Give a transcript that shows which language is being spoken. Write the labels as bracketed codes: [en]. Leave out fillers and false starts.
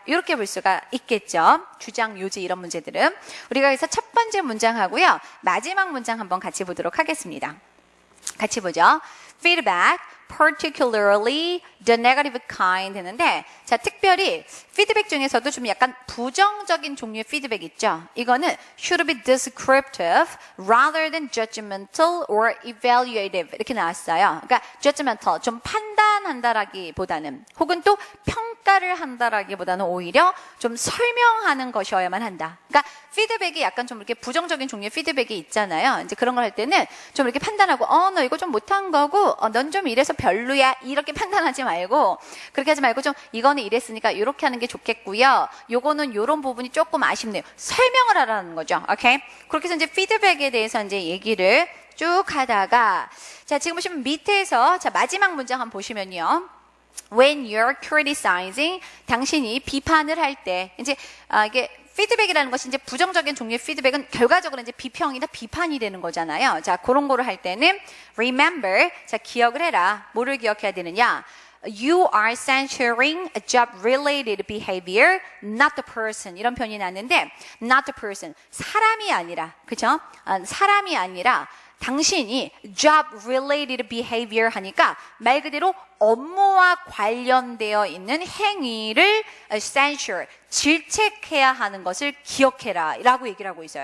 [ko] 이렇게 볼 수가 있겠죠. 주장, 요지 이런 문제들은. 우리가 그래서 첫 번째 문장하고요. 마지막 문장 한번 같이 보도록 하겠습니다. 같이 보죠. [en] Feedback, particularly the negative kind [ko] 되는데, 자, 특별히 피드백 중에서도 좀 약간 부정적인 종류의 피드백 있죠. [en] 이거는 should be descriptive rather than judgmental or evaluative [ko] 이렇게 나왔어요. 그러니까 judgmental, 좀 판단한다라기보다는, 혹은 또 평가를 한다라기보다는 오히려 좀 설명하는 것이어야만 한다. 그러니까 피드백이 약간 좀 이렇게 부정적인 종류의 피드백이 있잖아요. 이제 그런 걸 할 때는 좀 이렇게 판단하고, 너 이거 좀 못한 거고, 넌 좀 이래서 별로야. 이렇게 판단하지 말고, 그렇게 하지 말고 좀 이거는 이랬으니까 이렇게 하는 게 좋겠고요. 요거는 요런 부분이 조금 아쉽네요. 설명을 하라는 거죠. 오케이? 그렇게 해서 이제 피드백에 대해서 이제 얘기를 쭉 하다가, 자, 지금 보시면 밑에서, 자, 마지막 문장 한번 보시면요. [en] When you're criticizing, [ko] 당신이 비판을 할 때, 이제, 이게, 피드백이라는 것이 이제 부정적인 종류의 피드백은 결과적으로 이제 비평이나 비판이 되는 거잖아요. 자, 그런 거를 할 때는 remember, 자, 기억을 해라. 뭐를 기억해야 되느냐? [en] You are censuring a job-related behavior, not the person. [ko] 이런 표현이 났는데, [en] not the person. [ko] 사람이 아니라, 그죠? 사람이 아니라 당신이 [en] job related behavior [ko] 하니까 말 그대로 업무와 관련되어 있는 행위를 censure, 질책해야 하는 것을 기억해라 라고 얘기를 하고 있어요.